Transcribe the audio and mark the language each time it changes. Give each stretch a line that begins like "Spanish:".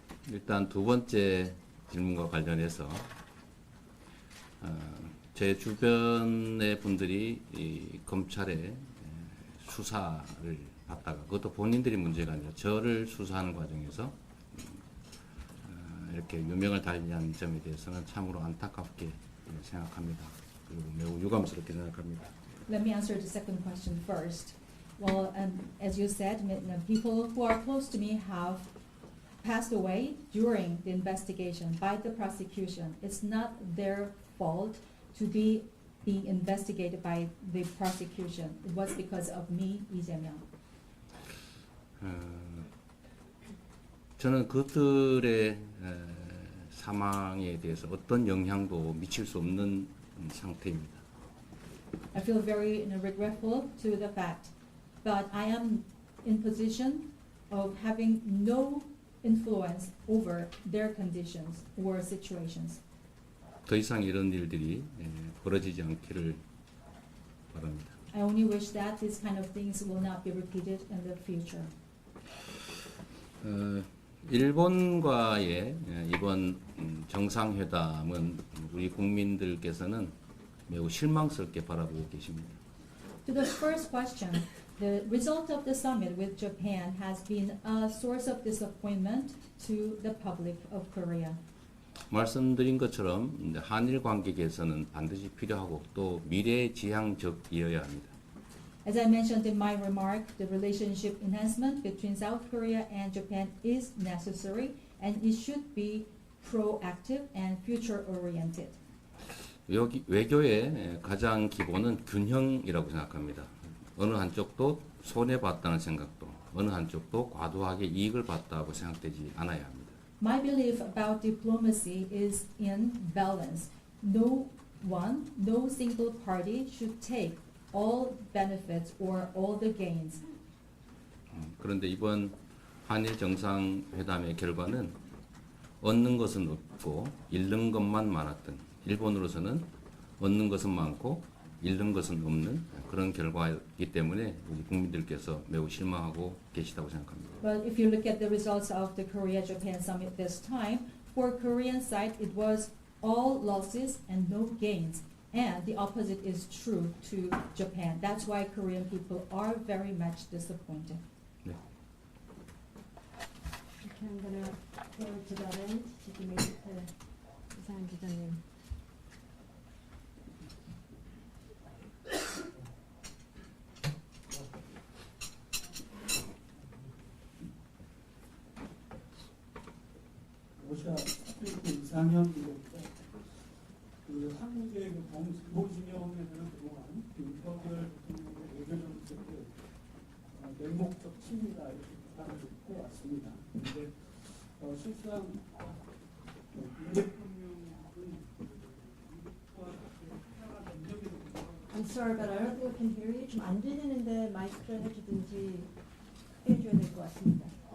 Korean: 일단 두 번째 질문과 관련해서 제 주변의 분들이 이 검찰의 수사를 받다가, 그것도 본인들이 문제가 아니라 저를 수사하는 과정에서 이렇게 유명을 달리한 점에 대해서는 참으로 안타깝게 생각합니다. 그리고 매우 유감스럽게 생각합니다.
English: Let me answer the second question first. Well, as you said, people who are close to me have passed away during the investigation by the prosecution. It's not their fault to be being investigated by the prosecution. It was because of me, Lee Jae-myung.
Korean: 저는 그들의 사망에 대해서 어떤 영향도 미칠 수 없는 상태입니다.
English: I feel very regretful to the fact, but I am in position of having no influence over their conditions or situations.
Korean: 더 이상 이런 일들이 벌어지지 않기를 바랍니다.
English: I only wish that these kind of things will not be repeated in the future.
Korean: 일본과의 이번 정상회담은 우리 국민들께서는 매우 실망스럽게 바라보고 계십니다.
English: To the first question, the result of the summit with Japan has been a source of disappointment to the public of Korea.
Korean: 말씀드린 것처럼 한일 관계 개선은 반드시 필요하고 또 미래지향적이어야 합니다.
English: As I mentioned in my remark, the relationship enhancement between South Korea and Japan is necessary and it should be proactive and future-oriented.
Korean: 외교의 가장 기본은 균형이라고 생각합니다. 어느 한쪽도 손해봤다는 생각도 어느 한쪽도 과도하게 이익을 봤다고 생각되지 않아야 합니다.
English: My belief about diplomacy is in balance. No single party should take all benefits or all the gains.
Korean: 그런데 이번 한일 정상회담의 결과는 얻는 것은 없고 잃는 것만 많았던 일본으로서는 얻는 것은 많고 잃는 것은 없는 그런 결과이기 때문에 우리 국민들께서 매우 실망하고 계시다고 생각합니다.
English: But if you look at the results of the Korea-Japan summit this time, for Korean side it was all losses and no gains. And the opposite is true to Japan. That's why Korean people are very much disappointed.
Korean: 네.
English: Okay, I'm gonna go to that end.
Korean: 지금 이상 기자님. 러시아 이상현 그 한국의 그 범진보진영에서는 그동안 윤석열 대통령의 외교 정책을 맹목적 침이다 이렇게 비판을 해왔습니다. 그런데 실상 윤 대통령은 미국과 하나가 능력에도
English: I'm sorry, but I don't think we can hear you.
Korean: 좀 안 들리는데 마이크를 해주든지 해줘야 될 것 같습니다.